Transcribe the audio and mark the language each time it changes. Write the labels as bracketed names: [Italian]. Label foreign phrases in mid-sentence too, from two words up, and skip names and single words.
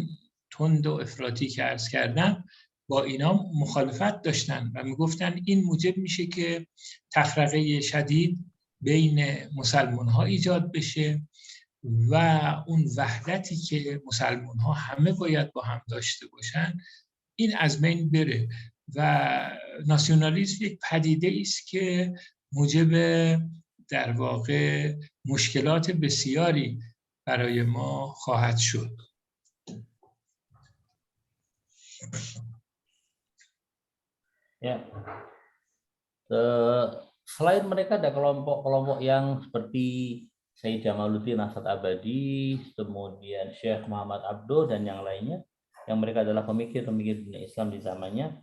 [Persian] تند و افراطی که عرض کردم با اینا مخالفت داشتن و میگفتن این موجب میشه که تفرقه شدید بین مسلمان ها ایجاد بشه و اون وحدتی که مسلمان ها همه باید با هم داشته باشن این از بین بره و ناسیونالیسم یک پدیده است که موجب در واقع مشکلات بسیاری برای ما خواهد شد. [Indonesian] Ya, selain mereka ada kelompok-kelompok yang seperti Sayyid Jamaluddin Asad Abadi, kemudian Syekh Muhammad Abduh dan yang lainnya, yang mereka adalah pemikir-pemikir dunia Islam di zamannya.